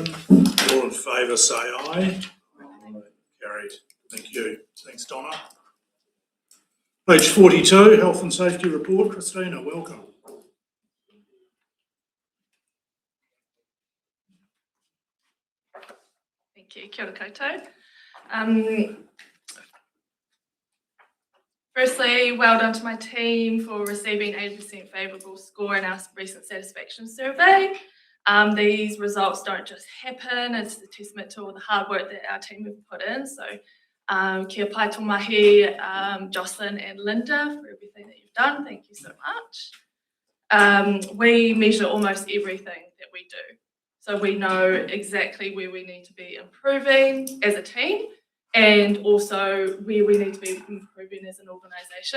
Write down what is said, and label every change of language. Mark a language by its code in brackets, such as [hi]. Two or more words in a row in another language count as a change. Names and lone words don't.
[en] All in favour say aye. Carried. Thank you. Thanks, Donna. Page 42, Health and Safety Report. Christina, welcome. Thank you. [mi] Kia ora koutou. [en] Firstly, well done to my team for receiving 80% favourable score in our recent satisfaction survey. These results don't just happen, it's a testament to all the hard work that our team have put in. [mi] So kia pai tō mahi, [en] Jocelyn and Linda, for everything that you've done. Thank you so much. We measure almost everything that we do. So we know exactly where we need to be improving as a team and also where we need to be improving as an organisation.